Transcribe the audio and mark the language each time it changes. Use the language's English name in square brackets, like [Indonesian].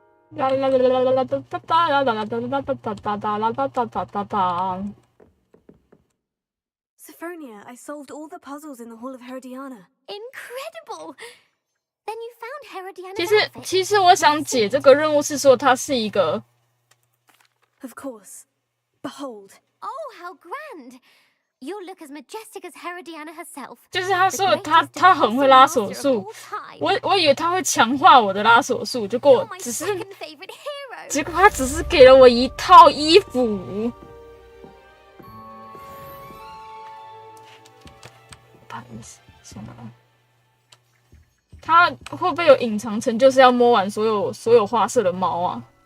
[English] 啦啦啦啦啦啦哒哒哒啦啦啦哒哒哒哒哒哒啦哒哒哒哒哒。 Sophronia, I solved all the puzzles in the Hall of Herodiana. Incredible! Then you found Herodiana's [Chinese] 其实我想解这个任务是说它是一个。 [English] Of course. Behold. Oh, how grand! You'll look as majestic as Herodiana herself. [Chinese] 就是他说他很会拉手速，我以为他会强化我的拉手速，结果他只是给了我一套衣服。不好意思，算了。他会不会有隐藏成就是要摸完所有花色的猫啊？